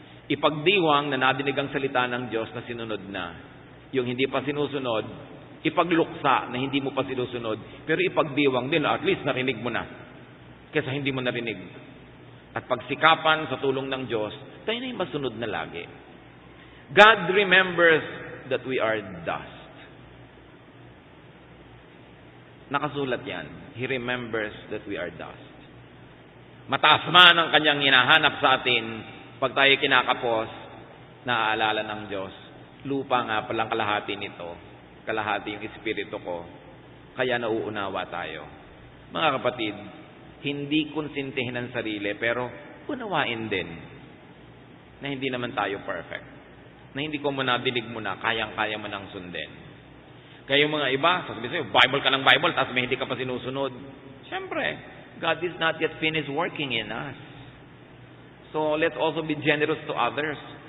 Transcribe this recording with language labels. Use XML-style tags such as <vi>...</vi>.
<tl>Ipagdiwang na nadinig ang salita ng Diyos na sinunod na. Yung hindi pa sinusunod, ipagluksa na hindi mo pa sinusunod, pero ipagdiwang din, at least narinig mo na, kaysa hindi mo narinig. At pagsikapan sa tulong ng Diyos, tayo na yung masunod na lagi.</tl> <en>God remembers that we are dust.</en> <tl>Nakasulat yan.</tl> <en>He remembers that we are dust.</en> <tl>Mataas man ang kanyang hinahanap sa atin, pag tayo kinakapos, naaalala ng Diyos, lupa nga palang kalahati nito, kalahati yung espiritu ko, kaya nauunawa tayo. Mga kapatid, hindi konsintihin ang sarili, pero unawain din na hindi naman tayo perfect. Na hindi ko muna dinig mo na, kayang-kaya mo nang sundin. Kaya yung mga iba, sasabihin sa'yo, Bible ka ng Bible, tapos may hindi ka pa sinusunod.</tl> <en>Siyempre, God is not yet finished working in us. So, let's also be generous to others.</en>